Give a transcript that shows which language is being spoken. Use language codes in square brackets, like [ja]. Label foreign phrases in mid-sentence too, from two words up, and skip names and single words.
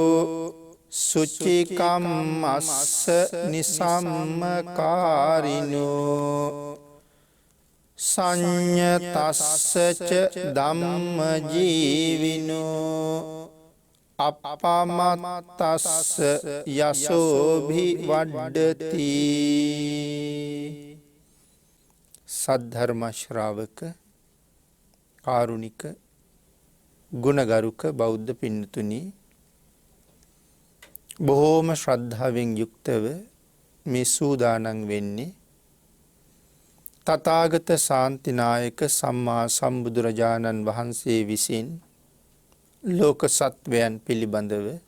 [pi] සුචිකම්මස්ස නිසම්මකාරිනෝ සංඤතස්සච ධම්ම ජීවිනෝ අපමත්තස්ස යසෝභි වඩ්ඩති. [si] සද්ධර්ම ශ්‍රාවක කාරුණික ගුණගරුක බෞද්ධ පින්නතුනි, බොහෝම ශ්‍රද්ධාවෙන් යුක්තව මේ සූදානම් වෙන්නේ තථාගත ශාන්තිනායක සම්මා සම්බුදුරජාණන් වහන්සේ විසින් ලෝක සත්වයන් පිළිබඳව